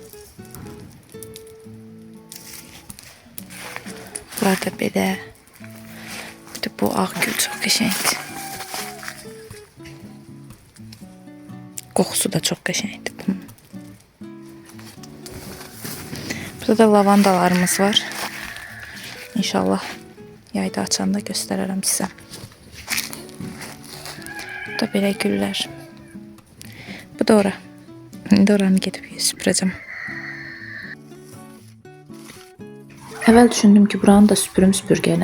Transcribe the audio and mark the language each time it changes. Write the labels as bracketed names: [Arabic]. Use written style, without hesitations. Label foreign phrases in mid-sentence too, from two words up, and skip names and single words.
[Azerbaijani] Burada belə. [Turkish] Bir de bu ağ gül çok güzeldi. Kokusu da çok güzeldi bunun. Burada da lavandalarımız var. [Azerbaijani] İnşallah yayda açanda gösterərəm sizə. Bu da belə güller. Bu da ora. İndi oranı gedib süpürəcəm. Əvvəl düşündüm ki, buranı da süpürüm süpürgəylə.